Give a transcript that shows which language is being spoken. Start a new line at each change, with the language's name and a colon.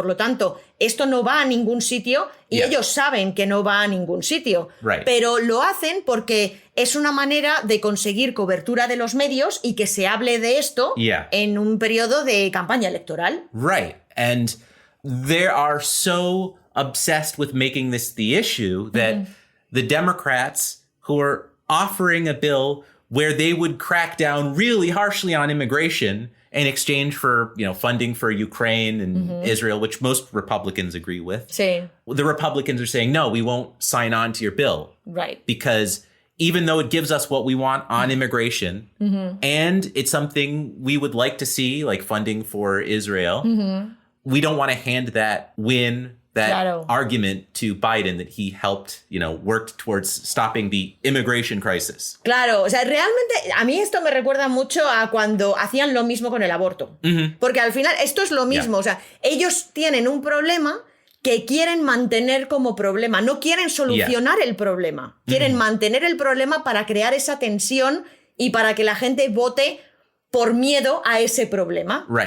Spanish: Por lo tanto, esto no va a ningún sitio y ellos saben que no va a ningún sitio. Pero lo hacen porque es una manera de conseguir cobertura de los medios y que se hable de esto en un periodo de campaña electoral.
English: Right. And they are so obsessed with making this the issue that the Democrats who are offering a bill where they would crack down really harshly on immigration in exchange for, funding for Ukraine and Israel, which most Republicans agree with.
Spanish: Sí.
English: The Republicans are saying, no, we won't sign on to your bill. Right. Because even though it gives us what we want on immigration, and it's something we would like to see, like funding for Israel, we don't want to hand that argument to Biden that he helped, worked towards stopping the immigration crisis.
Spanish: Claro, o sea, realmente a mí esto me recuerda mucho a cuando hacían lo mismo con el aborto. Porque al final esto es lo mismo, o sea, ellos tienen un problema que quieren mantener como problema, no quieren solucionar el problema, quieren mantener el problema para crear esa tensión y para que la gente vote por miedo a ese problema.